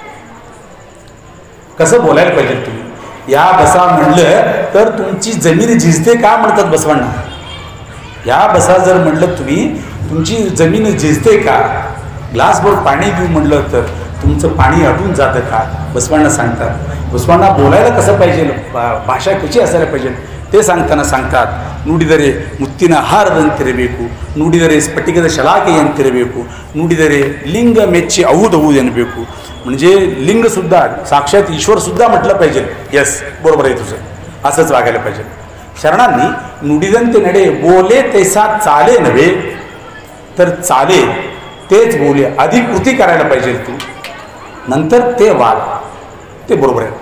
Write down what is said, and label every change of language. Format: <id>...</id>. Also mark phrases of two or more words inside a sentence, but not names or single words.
<mr>कसं बोलायला पाहिजे तुम्ही. या बसा म्हणलं तर तुमची जमीन झिजते का म्हणतात बसवण्णा. या बसा जर म्हणलं तुम्ही, तुमची जमीन झिजते का. ग्लासभर पाणी देऊ म्हणलं तर तुमचं पाणी अटून जातं का, बसवण्णा सांगतात. बसवण्णा बोलायला कसं पाहिजे, भाषा कशी असायला पाहिजे ते सांगताना सांगतात,</mr> <kn>ನುಡಿದರೆ ಮುತ್ತಿನ ಹಾರದಂತಿರಬೇಕು, ನುಡಿದರೆ ಸ್ಫಟಿಕದ ಶಲಾಕೆಯಂತಿರಬೇಕು, ನುಡಿದರೆ ಲಿಂಗ ಮೆಚ್ಚಿ ಅಹುದು ಎನಬೇಕು.</kn> <mr>म्हणजे लिंगसुद्धा साक्षात ईश्वरसुद्धा म्हटलं पाहिजे. यस, बरोबर आहे तुझं, असंच वागायला पाहिजे. शरणांनी</mr> <kn>ನುಡಿದಂತೆ ನಡೆ,</kn> <mr>बोले तैसा चाले नव्हे तर चाले तेच बोले, आधी कृती करायला पाहिजे तू, नंतर ते वाद, ते बरोबर आहे.</mr>